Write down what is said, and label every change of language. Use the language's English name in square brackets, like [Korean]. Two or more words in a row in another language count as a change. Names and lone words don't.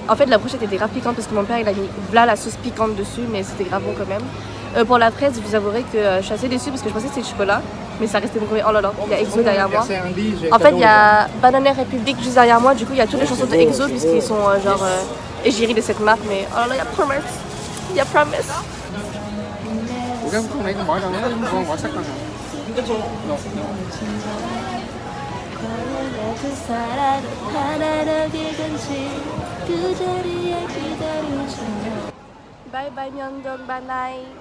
[French] En fait, la brochette était grave piquante parce que mon père il a mis là la sauce piquante dessus, mais c'était grave bon quand même. Pour la fraise, je vous avouerai que je suis assez déçue parce que je pensais que c'était du chocolat, mais ça restait bon. Oh là là, il y a EXO derrière moi. En fait, il y a Banana Republic juste derrière moi, du coup, il y a toutes les chansons de EXO puisqu'ils sont genre égérie de cette marque, mais oh là là, il y a Promise. Il y a Promise. con này con bỏ đâu đó, con bỏ sắc con nào. [English] Bye bye Myeongdong, bye bye.